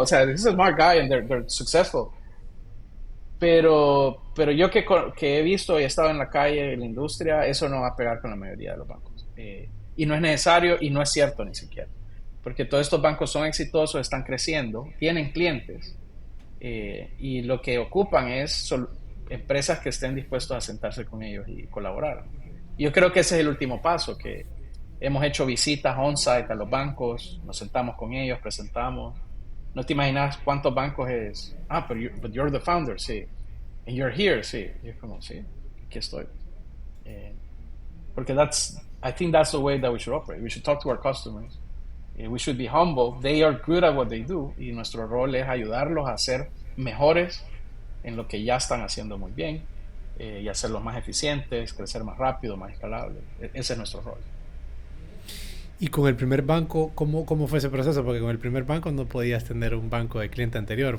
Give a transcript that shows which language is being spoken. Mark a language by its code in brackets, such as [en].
[es] O sea, [en] this is a smart guy and they're successful. [es] Pero yo que he visto y he estado en la calle, en la industria, eso no va a pegar con la mayoría de los bancos. Y no es necesario y no es cierto ni siquiera. Porque todos estos bancos son exitosos, están creciendo, tienen clientes, y lo que ocupan es empresas que estén dispuestos a sentarse con ellos y colaborar. Y yo creo que ese es el último paso, que hemos hecho visitas on-site a los bancos, nos sentamos con ellos, presentamos. No te imaginas cuántos bancos es. Pero [en] but you're the founder, [es] sí. [en] And you're here, [es] sí. Y es como, sí, aquí estoy. [en] Eh, Porque I think that's the way that we should operate. We should talk to our customers. We should be humble. They are good at what they do. [es] Y nuestro rol es ayudarlos a ser mejores en lo que ya están haciendo muy bien, y hacerlos más eficientes, crecer más rápido, más escalable. Ese es nuestro rol. Y con el primer banco, ¿cómo fue ese proceso? Porque con el primer banco no podías tener un banco de cliente anterior.